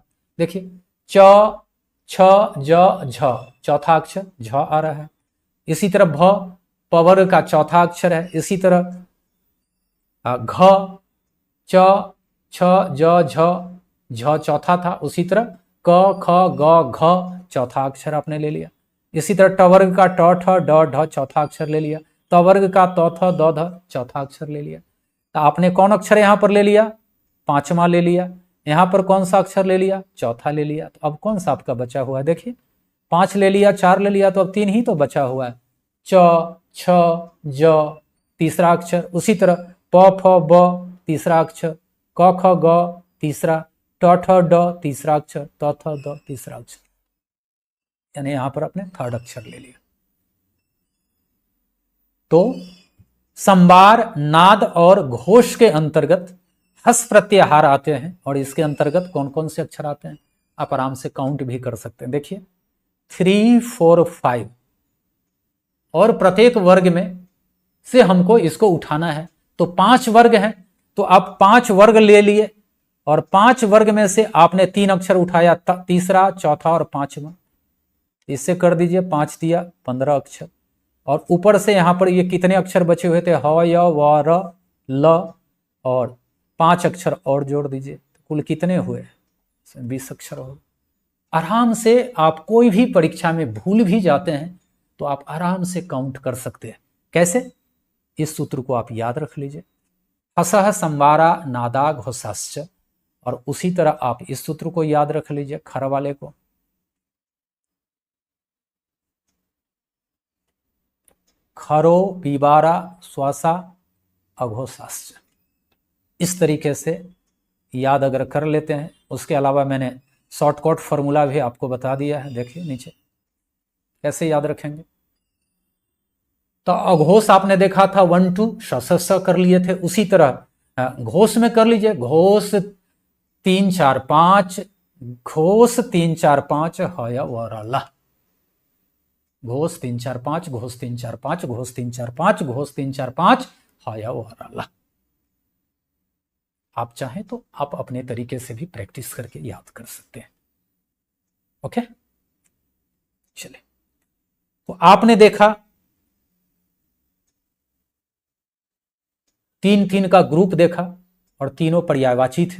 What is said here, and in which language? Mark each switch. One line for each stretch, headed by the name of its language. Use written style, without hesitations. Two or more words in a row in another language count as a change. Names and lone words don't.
Hindi: देखिए च, छ, ज, झ, चौथा अक्षर झ आ रहा है। इसी तरह भ पवर्ग का चौथा अक्षर है। इसी तरह घ, च, छ, ज, झ चौथा था। उसी तरह क, ख, ग, घ चौथा अक्षर आपने ले लिया। इसी तरह टवर्ग का ट, ठ, ड, ढ चौथा अक्षर ले लिया। तवर्ग का त, थ, द, ध चौथा अक्षर ले लिया। तो आपने कौन अक्षर यहां पर ले लिया, 5वां ले लिया। यहां पर कौन सा अक्षर ले लिया, चौथा ले लिया। तो अब कौन सा आपका बचा हुआ है, देखिए 5 ले लिया, 4 ले लिया, तो अब 3 ही तो बचा हुआ है। च, छ, ज तीसरा अक्षर। उसी तरह प, फ, ब तीसरा अक्षर, क, ख, ग तीसरा, ट, ठ, ड तीसरा अक्षर, त, थ, द तीसरा अक्षर, यानी यहां पर आपने थर्ड अक्षर ले लिया। तो संबार, नाद और घोष के अंतर्गत हस प्रत्याहार आते हैं, और इसके अंतर्गत कौन कौन से अक्षर आते हैं आप आराम से काउंट भी कर सकते हैं। देखिए 3 4 5, और प्रत्येक वर्ग में से हमको इसको उठाना है। तो 5 वर्ग हैं, तो आप 5 वर्ग ले लिए, और 5 वर्ग में से आपने 3 अक्षर उठाया, तीसरा, चौथा और 5वां। इससे कर दीजिए 5 दिया 15 अक्षर। और ऊपर से यहां पर ये कितने अक्षर बचे हुए थे, ह, य, व, र, ल, और 5 अक्षर और जोड़ दीजिए, तो कुल कितने हुए, 20 अक्षर हो। आराम से आप कोई भी परीक्षा में भूल भी जाते हैं तो आप आराम से काउंट कर सकते हैं। कैसे, इस सूत्र को आप याद रख लीजिए,
Sanskrit: हसह संवारा नादा घोषाश्च,
Hindi: और उसी तरह आप इस सूत्र को याद रख लीजिए, खर वाले को,
Sanskrit: खरो पीबारा श्वासा अघोषाश्च।
Hindi: इस तरीके से याद अगर कर लेते हैं। उसके अलावा मैंने
English: shortcut formula
Hindi: भी आपको बता दिया है, देखिए नीचे कैसे याद रखेंगे। तो अघोष आपने देखा था 1 2 श कर लिए थे, उसी तरह घोष में कर लीजिए। घोष 3 4 5 घोष 3 4 5 हय वरला, घोष 3 4 5 घोष 3 4 5 घोष 3 4 5 घोष 3 4 5 हय वरला। आप चाहें तो आप अपने तरीके से भी प्रैक्टिस करके याद कर सकते हैं। ओके, चलिए, तो आपने देखा 3-3 का ग्रुप देखा और तीनों पर्यायवाची थे।